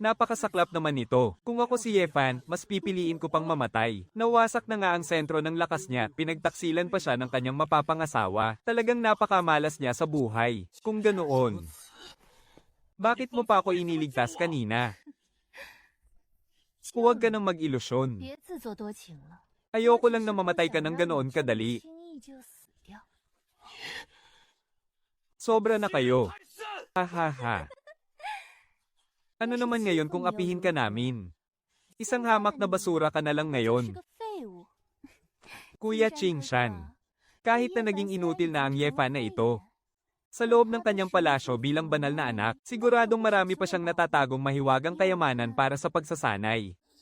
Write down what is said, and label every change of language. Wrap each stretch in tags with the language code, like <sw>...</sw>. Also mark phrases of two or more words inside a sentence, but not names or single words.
<tl>Napakasaklap naman nito. Kung ako si Yefan, mas pipiliin ko pang mamatay. Nawasak na nga ang sentro ng lakas niya, pinagtaksilan pa siya ng kanyang mapapangasawa. Talagang napakamalas niya sa buhay. Kung ganoon, bakit mo pa ako iniligtas kanina? Huwag ka nang mag-ilusyon.</tl> <zh>别自作多情了。</zh> <tl>Ayoko lang na mamatay ka ng ganoon kadali.</tl> <zh>轻易就死掉。</zh> <tl>Sobra na kayo. Ha ha ha. Ano naman ngayon kung apihin ka namin? Isang hamak na basura ka na lang</tl> <zh>是</zh> <tl>ngayon.</tl> <zh>个废物。</zh> <tl>Kuya Chingshan. Kahit na naging inutil na ang Yefan na ito, sa loob ng kanyang palasyo bilang banal na anak, siguradong marami pa siyang natatagong mahiwagang kayamanan para sa pagsasanay.</tl>